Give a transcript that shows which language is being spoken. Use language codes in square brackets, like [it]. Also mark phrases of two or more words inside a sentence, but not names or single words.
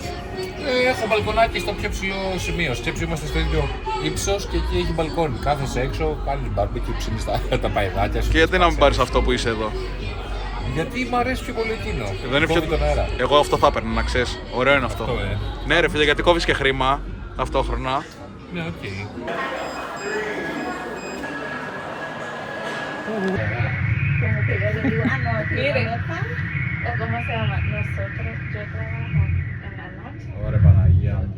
[el] Έχω μπαλκονάκι στο πιο ψηλό σημείο. Σκέψου, είμαστε στο ίδιο ύψος και εκεί έχει μπαλκόνι. Κάθεσαι έξω, κάνεις μπαρμπεκιου, ψήνεις τα παϊδάκια σου. Και γιατί να μην πάρεις αυτό που είσαι εδώ? Γιατί μ' αρέσει πιο πολύ εκείνο. Δεν είναι πιο... τον αέρα. Εγώ αυτό θα έπαιρνα, να ξέρεις. Ωραίο είναι αυτό. Ναι ρε φίλε, γιατί κόβεις και χρήμα ταυτόχρονα. Ναι, οκ. [es] ¿Cómo se llama? Nosotros, yo trabajo en la noche. [el] Ωραία Παναγία.